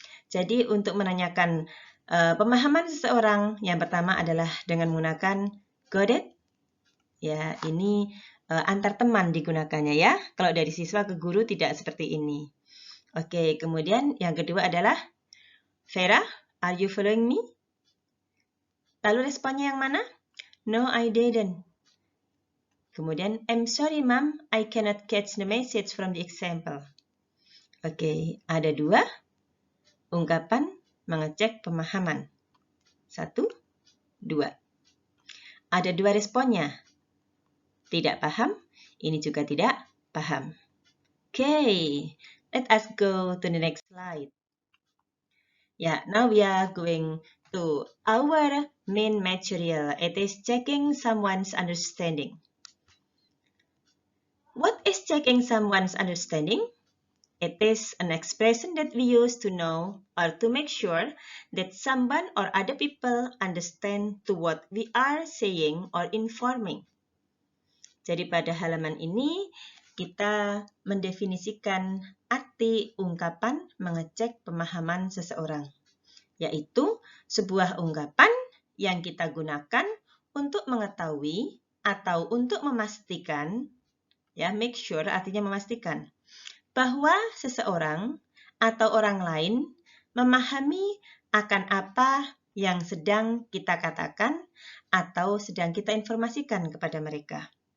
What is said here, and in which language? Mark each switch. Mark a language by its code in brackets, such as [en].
[id] Jadi untuk menanyakan pemahaman seseorang, yang pertama adalah dengan menggunakan got it. Ya, ini antar teman digunakannya ya. Kalau dari siswa ke guru tidak seperti ini. Oke, kemudian yang kedua adalah [en] Vera, are you following me? [id] Lalu responnya yang mana? [en] No, I didn't. [id] Kemudian, [en] I'm sorry, Mom, I cannot catch the message from the example. [id] Oke, ada 2 ungkapan mengecek pemahaman. 1, 2. Ada 2 responnya. Tidak paham, ini juga tidak paham. [en] Okay, let us go to the next slide. Yeah, now we are going to our main material. It is checking someone's understanding. What is checking someone's understanding? It is an expression that we use to know or to make sure that someone or other people understand to what we are saying or informing. [id] Jadi pada halaman ini kita mendefinisikan arti ungkapan mengecek pemahaman seseorang, yaitu sebuah ungkapan yang kita gunakan untuk mengetahui atau untuk memastikan, ya, make sure artinya memastikan, bahwa seseorang atau orang lain memahami akan apa yang sedang kita katakan atau sedang kita informasikan kepada mereka.